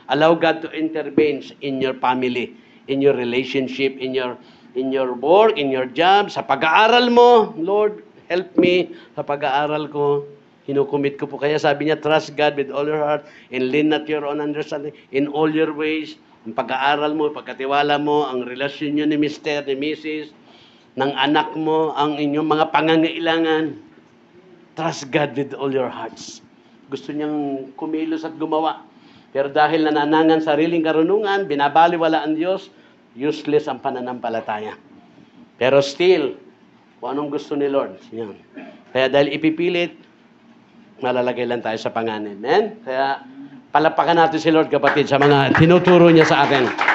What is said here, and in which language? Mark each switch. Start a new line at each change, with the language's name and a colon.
English: Allow God to intervene in your family, in your relationship, in your work, in your job,
Filipino: sa pag-aaral mo.
English: Lord, help me
Filipino: sa pag-aaral ko. Hinukumit ko po. Kaya sabi niya,
English: trust God with all your heart and lean not your own understanding in all your ways.
Filipino: Ang pag-aaral mo, pagkatiwala mo, ang relasyon niyo ni Mr., ni Mrs., ng anak mo, ang inyong mga pangangailangan.
English: Trust God with all your hearts.
Filipino: Gusto niyang kumilos at gumawa. Pero dahil nananangan sariling karunungan, binabaliwala ang Diyos, useless ang pananampalataya. Pero still, kung anong gusto ni Lord, yan. Kaya dahil ipipilit, malalagay lang tayo sa panganin. Amen? Kaya palapakan natin si Lord, kapatid, sa mga tinuturo niya sa atin.